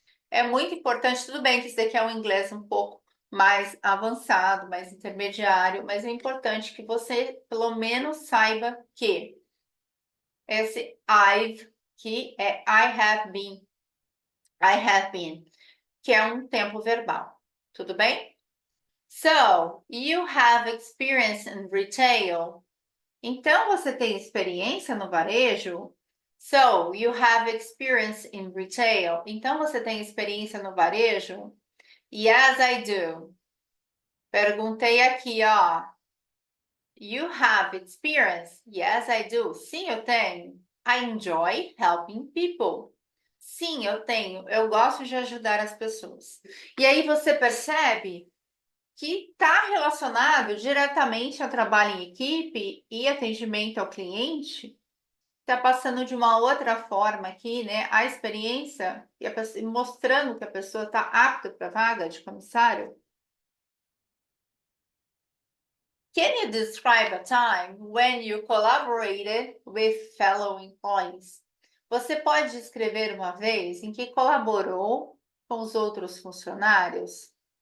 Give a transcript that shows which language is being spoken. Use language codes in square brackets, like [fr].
[pt] É muito importante, tudo bem que isso daqui é um inglês um pouco mais avançado, mais intermediário, mas é importante que você, pelo menos, saiba que esse I've, que é I have been, que é um tempo verbal. Tudo bem? [en] So, you have experience in retail. [pt] Então, você tem experiência no varejo? [en] So, you have experience in retail. [pt] Então, você tem experiência no varejo? [en] Yes, I do. [pt] Perguntei aqui, ó. [en] You have experience? Yes, I do. [pt] Sim, eu tenho. [en] I enjoy helping people. [pt] Sim, eu tenho. Eu gosto de ajudar as pessoas. E aí você percebe que está relacionado diretamente ao trabalho em equipe e atendimento ao cliente. Está passando de uma outra forma aqui, né? A experiência e mostrando que a pessoa está apta para a vaga de comissário. [en] Can you describe a time when you collaborated with fellow employees? [pt] Você pode descrever uma vez em que colaborou com os outros funcionários?